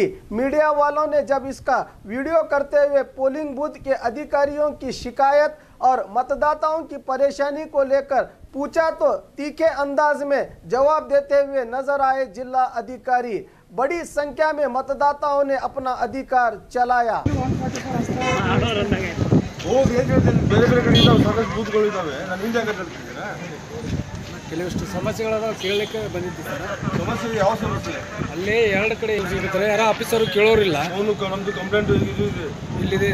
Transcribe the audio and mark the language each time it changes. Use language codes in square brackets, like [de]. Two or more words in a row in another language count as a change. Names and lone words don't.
[hi] मीडिया वालों ने जब इसका वीडियो करते हुए पोलिंग बूथ के अधिकारियों की शिकायत और मतदाताओं की परेशानी को लेकर पूछा तो तीखे अंदाज में जवाब देते हुए नजर आए जिला अधिकारी। बड़ी संख्या में मतदाताओं ने अपना अधिकार चलाया। [kn] ಕೆಲವಷ್ಟು ಸಮಸ್ಯೆಗಳದಾವ ಕೇಳಲಿಕ್ಕೆ ಬಂದಿದ್ದೀವಿ ಸರ್. ಸಮಸ್ಯೆ ಯಾವ ಸಮಸ್ಯೆ? ಅಲ್ಲೇ ಎರಡು ಕಡೆ ಇರ್ತಾರೆ, ಯಾರೋ ಆಫೀಸರು ಕೇಳೋರಿಲ್ಲ. ನಮ್ದು ಕಂಪ್ಲೇಂಟ್ ಇಲ್ಲಿದೆ,